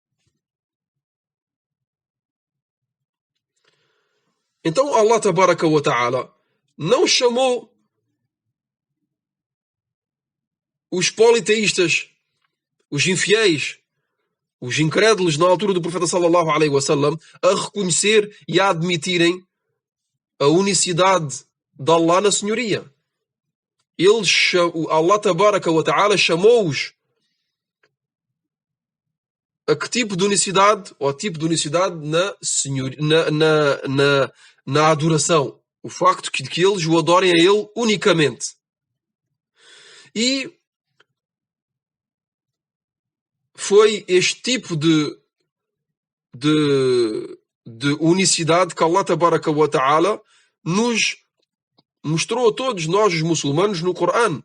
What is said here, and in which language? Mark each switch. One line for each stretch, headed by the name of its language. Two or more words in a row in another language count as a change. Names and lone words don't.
Portuguese: Então
Arabic: الله تبارك وتعالى
Portuguese: não chamou os politeístas, os infiéis, os incrédulos na altura do profeta
Arabic: صلى الله عليه وسلم
Portuguese: a reconhecer e a admitirem a unicidade de Allah na senhoria.
Arabic: الله تبارك وتعالى
Portuguese: chamou-os a que tipo de unicidade, ou tipo de unicidade na adoração. O facto de que eles o adorem a Ele unicamente. E foi este tipo de unicidade que
Arabic: الله تبارك وتعالى
Portuguese: nos mostrou a todos nós, os muçulmanos, no Corão.